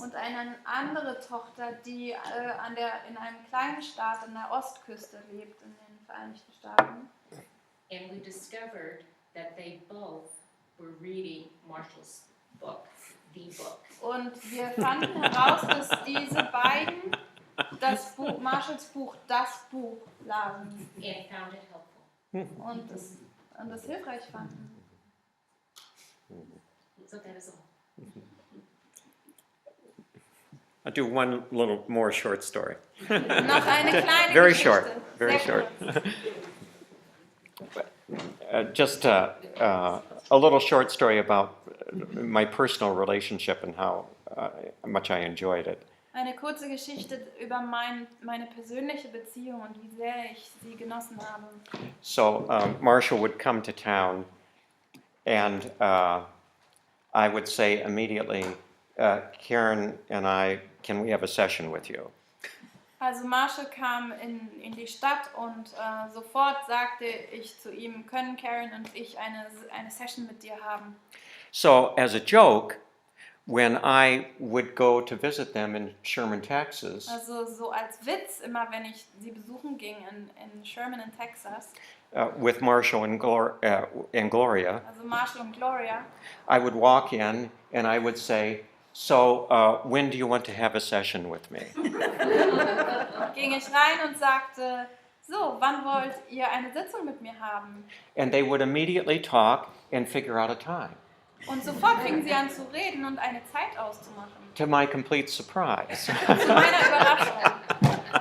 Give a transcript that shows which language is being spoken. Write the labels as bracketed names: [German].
[German] und eine andere Tochter, die in einem kleinen Staat an der Ostküste lebt, in den Vereinigten Staaten. [English] And we discovered that they both were reading Marshall's book, the book. [German] Und wir fanden heraus, dass diese beiden Marshalls Buch, das Buch lasen [English] And found it helpful. [German] und das hilfreich fanden. [English] So that is all. I'll do one little more short story. [German] Noch eine kleine [English] Very [German] Geschichte. [English] short, very [German] Sehr [English] short. [German] kurz. [English] Just a little short story about my personal relationship and how much I enjoyed it. [German] Eine kurze Geschichte über meine persönliche Beziehung und wie sehr ich sie genossen habe. [English] So Marshall would come to town, and I would say immediately, Karen and I, can we have a session with you? [German] Also Marshall kam in die Stadt und sofort sagte ich zu ihm, können Karen und ich eine Session mit dir haben. [English] So as a joke, when I would go to visit them in Sherman, Texas, [German] Also so als Witz, immer wenn ich sie besuchen ging in Sherman in Texas, [English] with Marshall and Gloria, [German] also Marshall und Gloria, [English] I would walk in and I would say, so when do you want to have a session with me? [German] ging ich rein und sagte, so, wann wollt ihr eine Sitzung mit mir haben? [English] And they would immediately talk and figure out a time. [German] Und sofort fingen sie an zu reden und eine Zeit auszumachen. [English] To my complete surprise. [German] Zu meiner Überraschung.